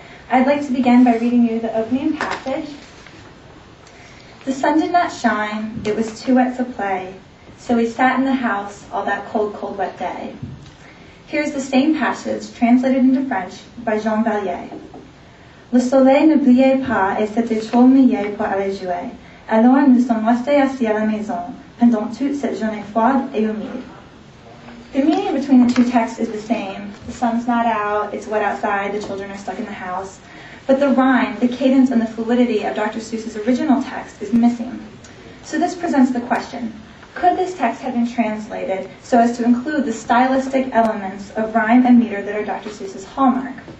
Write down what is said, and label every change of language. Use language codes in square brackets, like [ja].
[en] I'd like to begin by reading you the opening passage. The sun did not shine, it was too wet to play, so we sat in the house all that cold, cold, wet day. Here's the same passage translated into French by Jean Vallier. [fr] Le soleil ne brillait pas et c'était trop mouillé pour aller jouer. Alors nous sommes restés assis à la maison pendant toute cette journée froide et humide. [en] The meaning between the two texts is the same. The sun's not out, it's wet outside, the children are stuck in the house. But the rhyme, the cadence, and the fluidity of Dr. Seuss's original text is missing. So this presents the question, could this text have been translated so as to include the stylistic elements of rhyme and meter that are Dr. Seuss's hallmark?